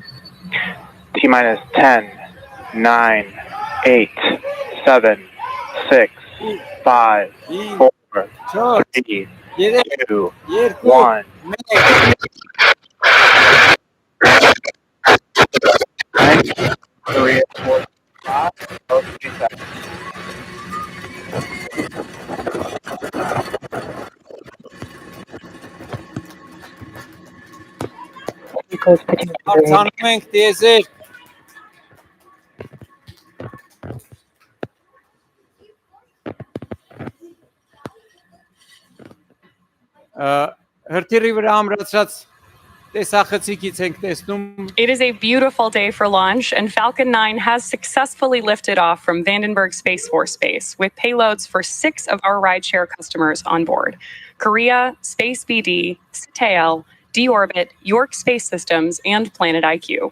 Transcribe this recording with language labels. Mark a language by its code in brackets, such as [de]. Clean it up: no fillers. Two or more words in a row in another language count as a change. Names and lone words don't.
[en] T-minus 10, 9, 8, 7, 6, 5, 4, 3, 2, 1. Korea 45, 3 seconds. [hy] Արձանում ենք տիեզերք։ Հրթիռի վրա ամրացած տեսախցիկից ենք տեսնում [en] It is a beautiful day for launch, and Falcon 9 has successfully lifted off from Vandenberg Space Force Base with payloads for 6 of our rideshare customers on board: Korea, Space BD, CITAL, D-Orbit, York Space Systems, and Planet IQ.